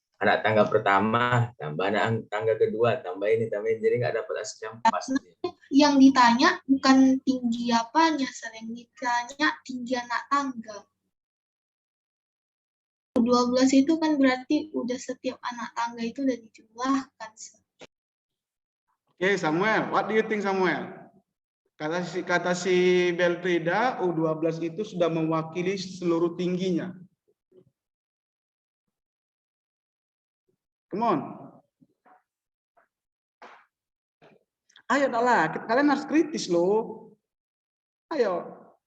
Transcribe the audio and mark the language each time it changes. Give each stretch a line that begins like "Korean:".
Indonesian: Anak tangga pertama tambah anak tangga kedua tambah ini, jadi nggak dapat hasil yang pas. Yang ditanya bukan tinggi apanya, sering ditanya tinggi anak tangga. 12 itu kan berarti udah setiap anak tangga itu udah dijumlahkan.
English: Oke, Samuel, what do you think, Samuel?
Indonesian: Kata si Beltrida, U12 itu sudah mewakili seluruh tingginya.
English: Come on.
Indonesian: Ayo lah, kalian harus kritis loh. Ayo.